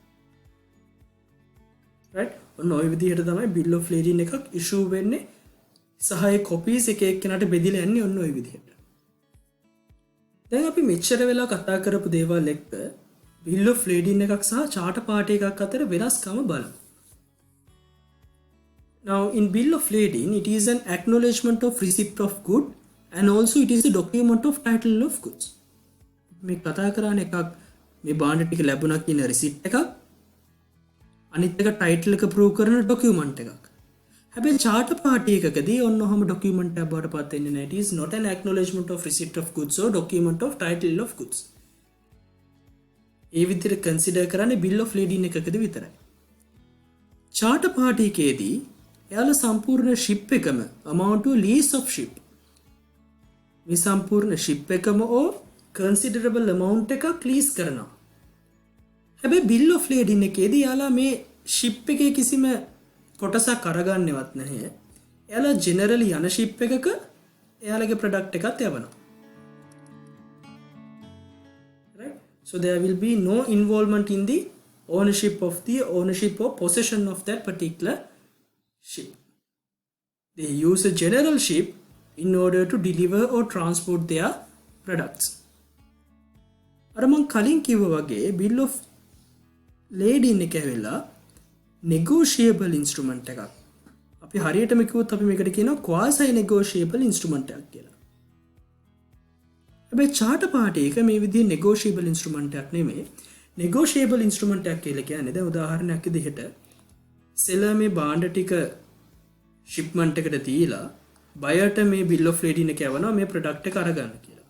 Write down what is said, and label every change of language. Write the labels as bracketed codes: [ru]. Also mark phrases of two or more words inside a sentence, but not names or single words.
[si] right? ඔන්න ඔය විදිහට තමයි [en] bill of lading [si] එකක් ඉෂුව වෙන්නේ සහ ඒ කොපීස් එක එක්කෙනාට බෙදිලා යන්නේ ඔන්න ඔය විදිහට. දැන් අපි මෙච්චර වෙලා කතා කරපු දේවල් එක්ක [en] bill of lading [si] එකක් සහ [en] charter party [si] එකක් අතර වෙනස්කම බලමු. [en] Now in bill of lading it is an acknowledgement of receipt of good and also it is the document of title of goods. [si] මේ කතා කරන්නේ එකක් මේ බාණ්ඩ ටික ලැබුණා කියන receipt එකක් අනිත් එක title එක prove කරන document එකක්. හැබැයි [en] charter party [si] එකකදී ඔන්න ඔහම document එකක් බවට පත් වෙන්නේ නැහැ. [en] It is not an acknowledgement of receipt of goods or document of title of goods. [si] ඒ විදිහට consider කරන්නේ [en] bill of lading [si] එකකදී විතරයි. [en] charter party [si] එකේදී එයාලා සම්පූර්ණ ෂිප් එකම [en] amount to lease of ship [si] මේ සම්පූර්ණ ෂිප් එකම ඕ considerable amount එකක් ලීස් කරනවා. හැබැයි [en] bill of lading [si] එකේදී එයාලා මේ ෂිප් එකේ කිසිම කොටසක් අරගන්නවත් නැහැ. එයාලා generally යන ෂිප් එකක එයාලගේ product එකත් යවනවා. right? [en] So there will be no involvement in the ownership or possession of that particular ship. They use a general ship in order to deliver or transport their products. [si] අර මං කලින් කිව්වා වගේ [en] bill of lading [si] එක ඇවිල්ලා [en] negotiable instrument [si] එකක්. අපි හරියටම කිව්වොත් අපි මේකට කියනවා [en] quasi negotiable instrument [si] එකක් කියලා. හැබැයි [en] charter party [si] එක මේ විදිහේ [en] negotiable instrument [si] එකක් නෙමෙයි. [en] negotiable instrument [si] එකක් කියලා කියන්නේ දැන් උදාහරණයක් විදිහට සෙලර් මේ බාණ්ඩ ටික ෂිප්මන්ට් එකට දීලා බයර්ට මේ [en] bill of lading [si] එක යවනවා මේ ප්‍රොඩක්ට් එක අරගන්න කියලා.